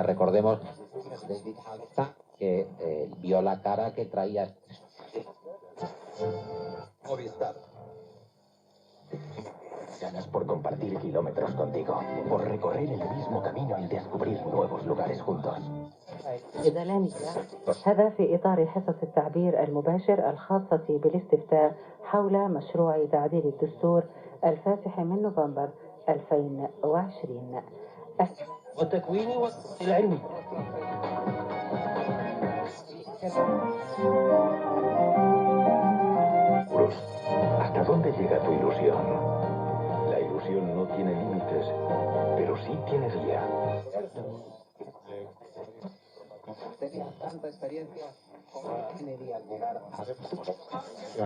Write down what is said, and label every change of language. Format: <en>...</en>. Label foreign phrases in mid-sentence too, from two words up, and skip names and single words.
<es>Recordemos que vio la cara que traía Movistar. Ganas por compartir kilómetros contigo, por recorrer el mismo camino y descubrir nuevos lugares juntos.</es> <ar>هذا في إطار حصص التعبير المباشر الخاصة بالاستفتاء حول مشروع تعديل الدستور الفاتح من نوفمبر 2020 والتكويني والعلمي.</ar> <es>¿Hasta dónde llega tu ilusión? La ilusión no tiene límites, pero sí tiene guía. Tenía tanta experiencia como Kennedy al llegar a...</es>